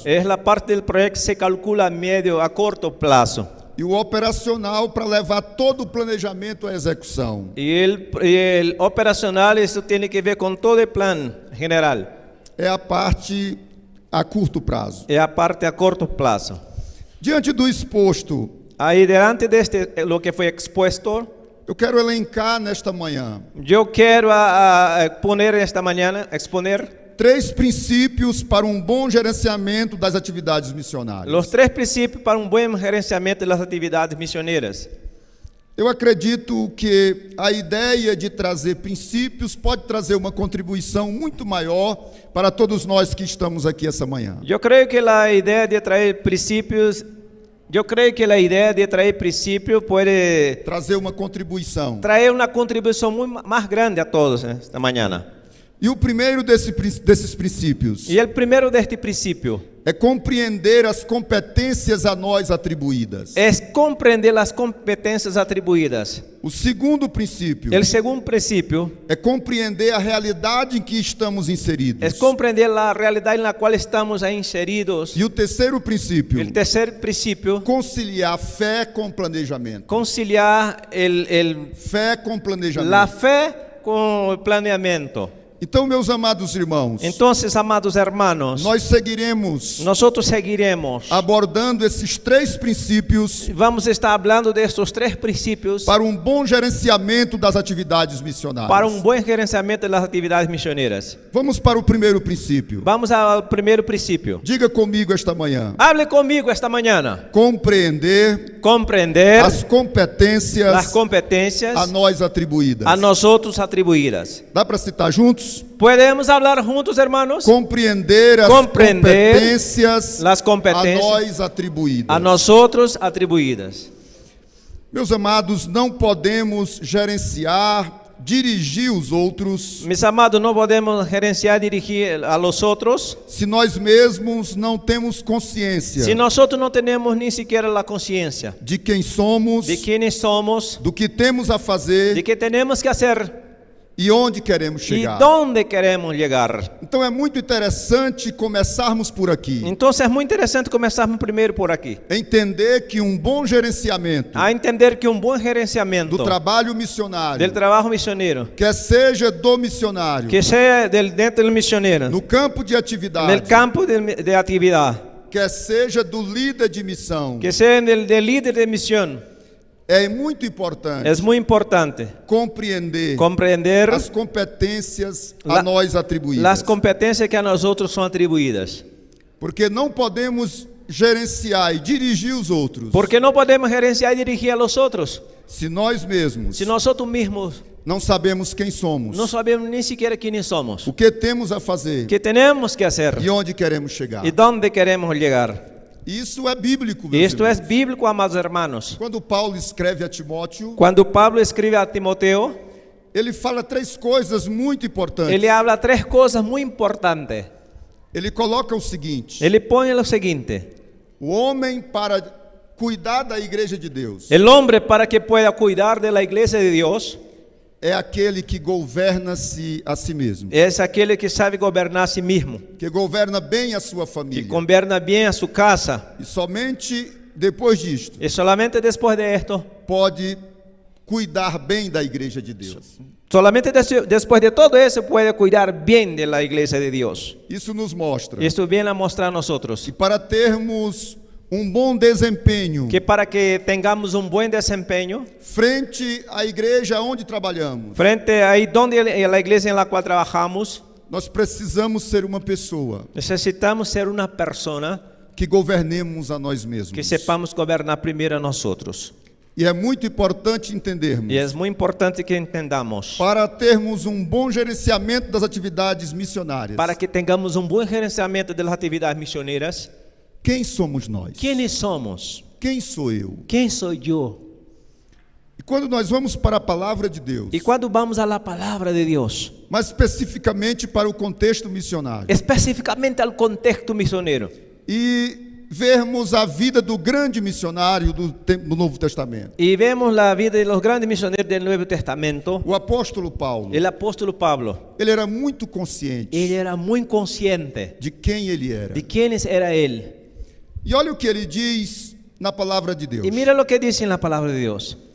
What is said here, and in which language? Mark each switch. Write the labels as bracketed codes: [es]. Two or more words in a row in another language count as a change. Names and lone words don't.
[es] Es la parte del proyecto que se calcula a medio, a corto plazo. [pt] E o operacional para levar todo o planejamento à execução. [es] Y el operacional, eso tiene que ver con todo el plan general. [pt] É a parte a curto prazo. [es] Es a parte a corto plazo. [pt] Diante do exposto, [es] Ahí delante de lo que fue expuesto, [pt] eu quero elencar nesta manhã [es] yo quiero poner esta mañana, exponer [pt] 3 princípios para um bom gerenciamento das atividades missionárias. [es] los 3 principios para un buen gerenciamiento de las actividades misioneras. [pt] Eu acredito que a ideia de trazer princípios pode trazer uma contribuição muito maior para todos nós que estamos aqui essa manhã. [es] Yo creo que la idea de traer principios, puede [pt] Trazer uma contribuição. [es] traer una contribución muy más grande a todos esta mañana. [pt] E o primeiro desses princípios [es] Y el primero de este principio [pt] é compreender as competências a nós atribuídas. [es] es comprender las competencias atribuidas. [pt] O segundo princípio [es] El segundo principio [pt] é compreender a realidade em que estamos inseridos. [es] es comprender la realidad en la cual estamos ahí inseridos. [pt] E o terceiro princípio, [es] El tercer principio, [pt] conciliar fé com planejamento. [es] conciliar [pt] Fé com planejamento. [es] la fe con el planeamiento. [pt] Então, meus amados irmãos, [es] Entonces, amados hermanos, [pt] nós seguiremos [es] nosotros seguiremos. [pt] abordando esses 3 princípios [es] Vamos estar hablando de estos 3 princípios [pt] para um bom gerenciamento das atividades missionárias. [es] para un buen gerenciamiento de las actividades misioneras. [pt] Vamos para o primeiro princípio. [es] Vamos al primer principio. [pt] Diga comigo esta manhã. [es] Hable conmigo esta mañana. [pt] Compreender [es] Comprender [pt] as competências [es] las competencias [pt] a nós atribuídas. [es] a nosotros atribuidas. [pt] Dá para citar juntos? [es] ¿Podemos hablar juntos, hermanos? [pt] Compreender as Compreender competências [es] las [pt] a [es] competencias [pt] nós atribuídas. [es] a nosotros atribuidas. [pt] Meus amados, não podemos gerenciar, dirigir os outros [es] Mis amados, no podemos gerenciar, dirigir a los otros [pt] se nós mesmos não temos consciência [es] si nosotros no tenemos ni siquiera la conciencia [pt] de quem somos, [es] de quiénes somos, [pt] do que temos a fazer [es] de qué tenemos que hacer [pt] e onde queremos [es] y [pt] chegar. [es] dónde queremos llegar. [pt] Então é muito interessante começarmos por aqui. [es] Entonces es muy interesante comenzar primero por aquí, [pt] Entender que um bom gerenciamento [es] a entender que un buen gerenciamiento [pt] do trabalho missionário, [es] del trabajo misionero, [pt] quer seja do missionário, [es] que sea dentro del misionero, [pt] no campo de [es] en [pt] atividade, [es] el campo de actividad, [pt] quer seja do líder de missão, [es] que sea del líder de misión, [pt] é muito importante [es] es muy importante [pt] compreender [es] comprender [pt] as competências [es] La- [pt] a nós atribuídas. [es] las competencias que a nosotros son atribuidas. [pt] Porque não podemos gerenciar e dirigir os outros [es] Porque no podemos gerenciar y dirigir a los otros [pt] se nós mesmos [es] si nosotros mismos [pt] não sabemos quem somos, [es] no sabemos ni siquiera quiénes somos, [pt] o que temos a fazer [es] qué tenemos que hacer [pt] e onde queremos chegar. [es] y dónde queremos llegar. [pt] Isso é bíblico, [es] Y [pt] meus [es] esto es [pt] irmãos. [es] bíblico, amados hermanos. [pt] Quando Paulo escreve a Timóteo, [es] Cuando Pablo escribe a Timoteo, [pt] ele fala 3 coisas muito importantes. [es] él le habla 3 cosas muy importantes. [pt] Ele coloca o seguinte: [es] Él le pone lo siguiente: [pt] o homem para cuidar da igreja de Deus [es] el hombre, para que pueda cuidar de la iglesia de Dios, [pt] é aquele que governa-se a si mesmo, [es] es aquel que sabe gobernar a sí mismo, [pt] que governa bem a sua [es] que [pt] família. [es] gobierna bien a su casa. [pt] E somente depois disto [es] Y solamente después de esto, [pt] pode cuidar bem da igreja de Deus. [es] solamente después de todo eso puede cuidar bien de la iglesia de Dios. [pt] Isso nos mostra [es] Y esto viene a mostrar a nosotros [pt] que para termos bom desempenho [es] que para que tengamos un buen desempeño [pt] frente à igreja onde trabalhamos, [es] frente ahí donde la iglesia en la cual trabajamos, [pt] nós precisamos ser uma pessoa [es] necesitamos ser una persona [pt] que governemos a nós mesmos. [es] que sepamos gobernar primero a nosotros. [pt] E é muito importante entendermos, [es] Y es muy importante que entendamos, [pt] para termos bom gerenciamento das atividades missionárias, [es] para que tengamos un buen gerenciamiento de las actividades misioneras, [pt] quem somos nós? [es] ¿quiénes somos? [pt] Quem sou eu? [es] ¿Quién soy yo? [pt] E quando nós vamos para a palavra de Deus, [es] Y cuando vamos a la palabra de Dios, [pt] mais especificamente para o contexto missionário, [es] específicamente al contexto misionero, [pt] e vermos a vida do grande missionário do Novo Testamento, [es] y vemos la vida de los grandes misioneros del Nuevo Testamento, [pt] o apóstolo Paulo, [es] el apóstol Pablo, [pt] ele era muito consciente [es] él era muy consciente [pt] de quem ele era. [es] de quiénes era él. [pt] E olha o que ele diz na palavra de Deus. [es] Y mira lo que dice en la palabra de Dios.